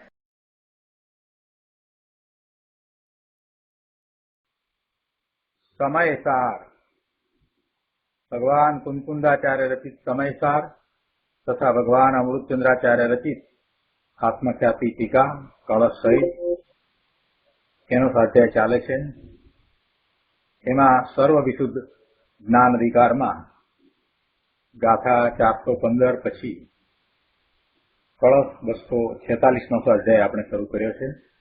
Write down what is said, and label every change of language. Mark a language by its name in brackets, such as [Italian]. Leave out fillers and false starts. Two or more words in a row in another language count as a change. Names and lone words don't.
[Hindi] समयसार भगवान कुंकुंदाचार्य रचित समयसार तथा भगवान अमृतचंद्राचार्य रचित आत्मख्याति टीका कलश सहित [Gujarati] એનો સ્વાધ્યાય ચાલે છે। એમાં સર્વ વિશુદ્ધ જ્ઞાન અધિકારમાં ગાથા 415 પછી કળશ 246નો સ્વાધ્યાય આપણે શરૂ કર્યો છે।